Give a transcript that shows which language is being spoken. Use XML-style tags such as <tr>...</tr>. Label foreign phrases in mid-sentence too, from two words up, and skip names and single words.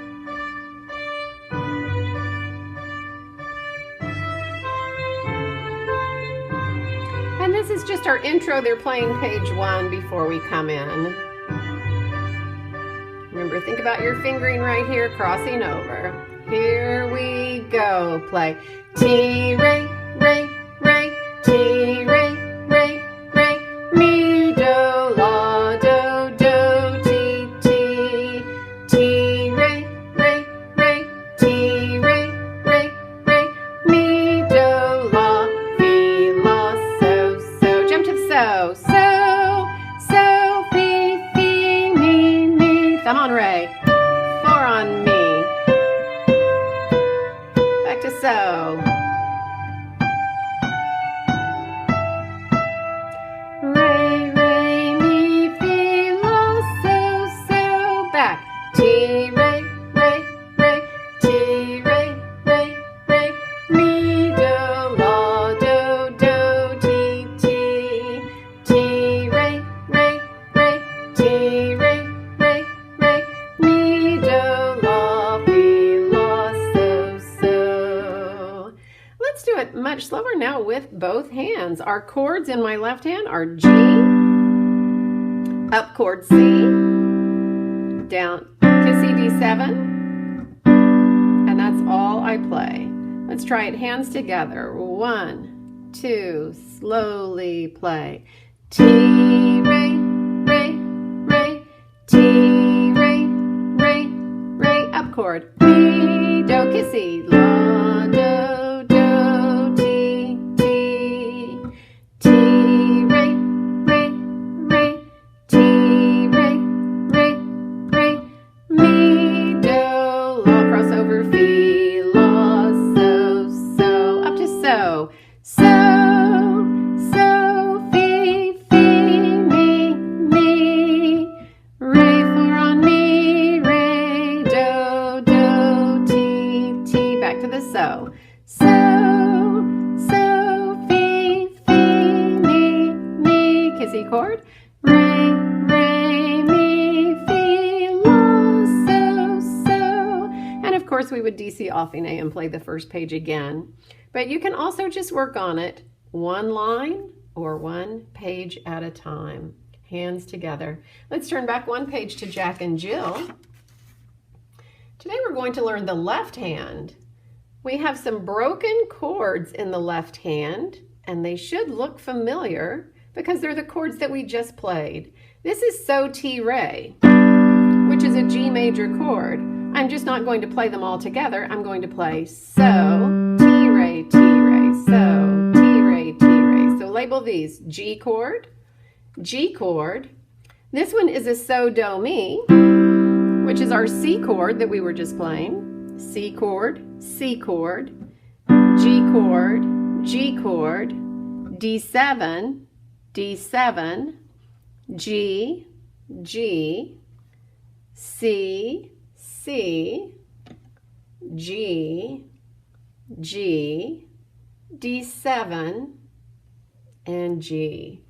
<en>And this is just our intro. They're playing page 1 before we come in. Remember, think about your fingering right here, crossing over. Here we go, play. Ti, re, re, re, ti, re, re, re, mi, do, la, do, do, ti, ti, ti, re, re, re, ti, re, re, re, mi, do, la, fi, la, so, so. Jump to the so, so, fi, fi, mi, mi. Thumb on re, 4 on mi. Back to so. Re, re, mi, fi, la, so, so. Back. Ti, re, re, re, ti, re, re, re, mi, do, la, do, do, ti, ti, ti, re, re, re, ti, re, re, re, mi, do, la, fi, la, so, so. Let's do it much slower now with both hands. Our chords in my left hand are G, up chord C, down to C D7, and that's all I play. Let's try it hands together. 1, 2, slowly play. Ti, re, re, re, ti, re, re, re, up chord. Mi, do, kissy, la, do, do, ti, ti, ti, re, re, re, ti, re, re, re, mi, do, la, crossover, fi, la, so, so, up to so, so, fi, mi, mi, re, 4 on mi, re, do, ti, ti, back to the so, fi, mi, kissy chord, re, mi, fi, la, so, and of course we would DC affine and play the first page again, but you can also just work on it one line or one page at a time, hands together. Let's turn back one page to Jack and Jill. Today we're going to learn the left hand. We have some broken chords in the left hand, and they should look familiar because they're the chords that we just played. This is so, ti, re, which is a G major chord. I'm just not going to play them all together. I'm going to play so, ti, re, so, ti, re, re. So label these G chord, G chord. This one is a so, do, mi, which is our C chord that we were just playing. C chord, C chord, G chord, G chord, D7, D7, G, G, C, C, G, G, D7, and G.</en>